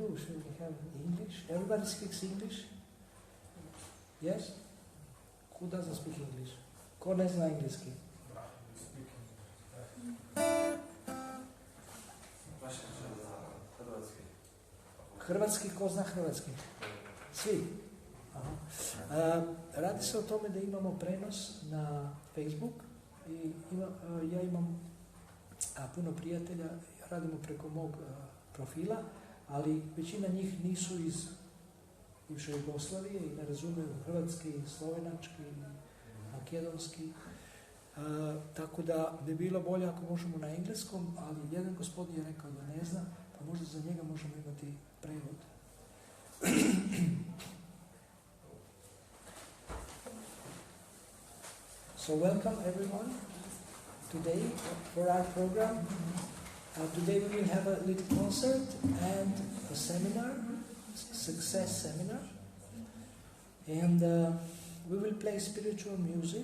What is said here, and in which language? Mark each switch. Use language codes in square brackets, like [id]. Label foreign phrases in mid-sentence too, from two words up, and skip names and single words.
[en] we have English. Everybody speaks English? Yes? Who doesn't speak English? [hr] Ko ne zna engleski? Hrvatski, ko zna hrvatski? Svi? Aha. Radi se o tome da imamo prenos na Facebook i ja imam puno prijatelja, radimo preko mog profila, ali većina njih nisu iz bivše Jugoslavije i ne razumiju hrvatski, slovenački, makedonski. Tako da bi bilo bolje ako možemo na engleskom, ali jedan gospodin je rekao da ne zna, pa možda za njega možemo imati prevod. [en] So welcome everyone today for our program. Today we will have a little concert and a seminar, success seminar, and we will play spiritual music.